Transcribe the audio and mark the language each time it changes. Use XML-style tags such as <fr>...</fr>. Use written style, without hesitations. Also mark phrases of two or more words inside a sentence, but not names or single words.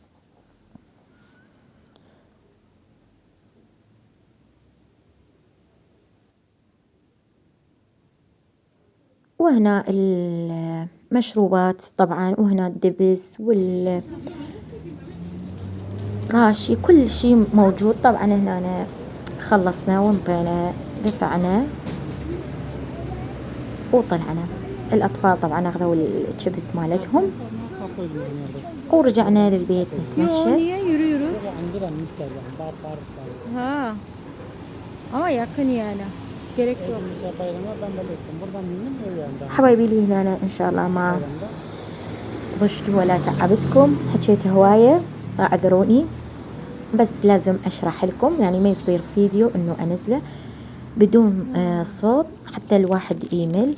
<ar>وهنا المشروبات طبعا، وهنا الدبس والراشي كل شي موجود. طبعا هنا خلصنا وانطينا دفعنا وطلعنا. الأطفال طبعا أخذوا الشيبس مالتهم ورجعنا للبيت نتمشى.</ar> <tr>Ha, ama yakın yani. Gerek yok.</tr> <ar>حبايبي لي هنا إن شاء الله ما ضجت ولا تعبتكم، حكيت هواية اعذروني، بس لازم أشرح لكم، يعني ما يصير فيديو إنه أنزله بدون صوت حتى الواحد يمل.</ar>